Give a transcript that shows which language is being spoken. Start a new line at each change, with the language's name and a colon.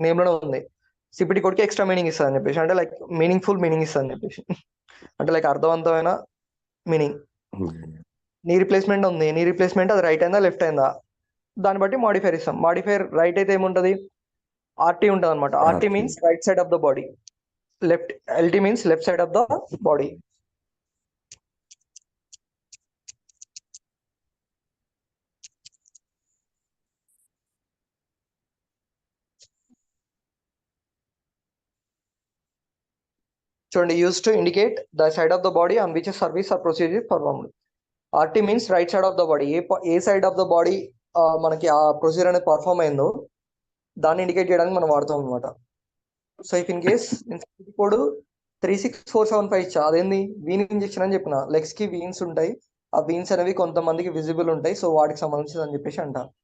Telugu: Name లోనే ఉంది, CPT code కి ఎక్స్ట్రా మీనింగ్ ఇస్తుంది అని చెప్పేసి, అంటే లైక్ మీనింగ్ఫుల్ మీనింగ్ ఇస్తుంది అని చెప్పేసి, అంటే లైక్ అర్థవంతమైన మీనింగ్. నీ రిప్లేస్మెంట్ ఉంది, నీ రిప్లేస్మెంట్ అది రైట్ అయిందా లెఫ్ట్ అయిందా దాన్ని బట్టి మాడిఫైర్ ఇస్తాం. మాడిఫైర్ రైట్ అయితే ఏముంటది, ఆర్టీ ఉంటుంది అనమాట.
English: RT means right side of the body. left, LT means left side of the body. చూడండి, used to indicate the side of the body on which a service or procedure is performed. RT means right side of the body.
Telugu: ఏ side of the body మనకి ఆ procedure అనేది perform అయిందో దాన్ని indicate చేయడానికి మనం వాడతాం అనమాట. So if in case code 36475 ఇచ్చా, అదేంది వీన్ ఇంజెక్షన్ అని చెప్పిన. లెగ్స్ కి వీన్స్ ఉంటాయి, ఆ వీన్స్ అనేవి కొంతమందికి విజిబుల్ ఉంటాయి, సో వాటికి సంబంధించింది అని చెప్పేసి అంట.